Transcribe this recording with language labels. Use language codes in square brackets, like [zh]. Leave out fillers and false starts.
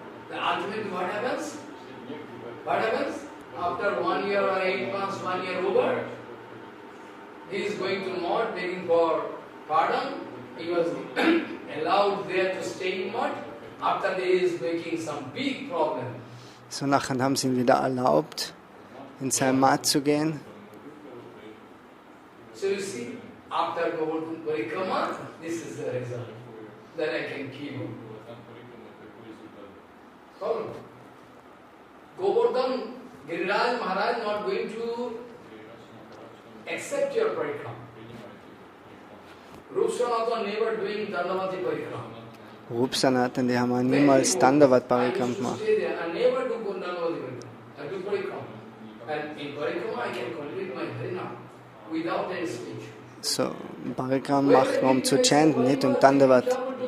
[en] The ultimate what happens? What happens? After 1 year or 8 months, 1 year over, he is going to Mott begging for pardon. He was allowed there to stay in Mott. After that, he is making some big problem. [de] So nachher haben sie ihn wieder erlaubt, in sein Mat zu gehen. [en] So you see, after Govardhan Parikrama, this is the result. That I can keep. Follow? Govardhan Giriraj Maharaj not going to accept your parikrama. Rup Sanatan never doing Dandavati parikrama. [de] Rup Sanatan, die haben niemals Dandavat Parikram gemacht. [en] I never do Dandavati parikrama. I do parikrama. And in parikrama I can complete my Harinam without any speech. [de] So, Parikram macht man, um zu chanten, nicht um Dandavat.